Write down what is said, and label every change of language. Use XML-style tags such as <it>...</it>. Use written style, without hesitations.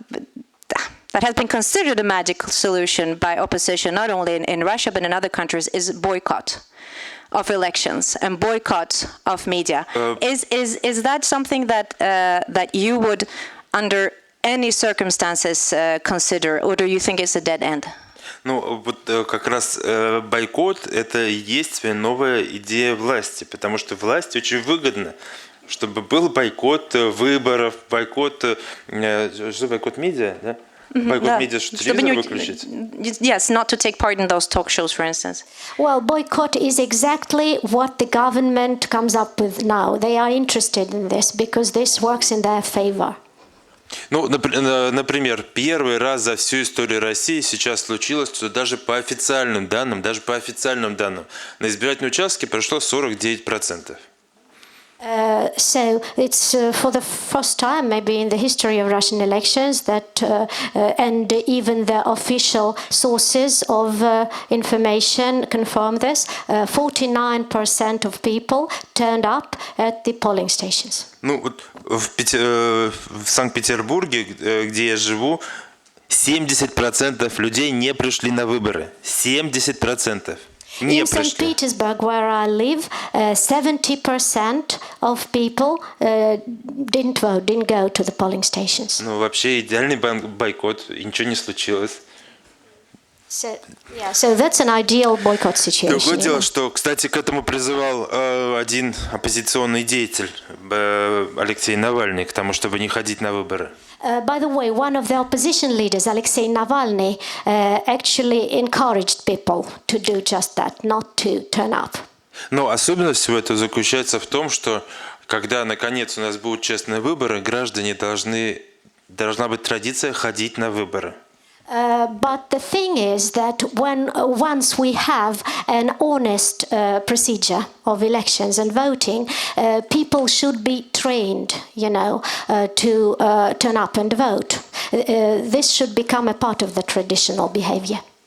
<en>that has been considered a magic solution by opposition, not only in Russia but in other countries, is boycott of elections and boycott of media. Is that something that you would, under any circumstances, consider, or do you think it's a dead end?</en> <ru>Ну, вот как раз бойкот – это и есть новая идея власти, потому что власти очень выгодно, чтобы был бойкот выборов, бойкот медиа, да? Бойкот медиа, что телевизор выключить?</ru> <en>Yes, not to take part in those talk shows, for instance. Well, boycott is exactly what the government comes up with now. They are interested in this because this works in their favor.</en> <ru>Ну, например, первый раз за всю историю России сейчас случилось, что даже по официальным данным, на избирательные участки пришло 49%.</ru> <en>So it's for the first time, maybe in the history of Russian elections, that and even the official sources of information confirm this. 49% of people turned up at the polling stations.</en> <ru>Ну, вот в Санкт-Петербурге, где я живу, 70% людей не пришли на выборы. 70%.</ru> <en>In St. Petersburg, where I live, 70% of people didn't vote, didn't go to the polling stations.</en> <ru>Ну, вообще идеальный бойкот, и ничего не случилось.</ru> <en>So that's an ideal boycott situation.</en> <ru>Другое дело, что, кстати, к этому призывал один оппозиционный деятель, Алексей Навальный, к тому, чтобы не ходить на выборы.</ru> <en>By the way, one of the opposition leaders, Alexei Navalny, actually encouraged people to do just that, not to turn up.</en> <ru>Но особенность всего этого заключается в том, что когда, наконец, у нас будут честные выборы, граждане должна быть традиция ходить на выборы.</ru> <en>But the thing is that once we have an honest procedure of elections and voting, people should be trained, to turn up and vote. This should become a part of the traditional behavior.</en>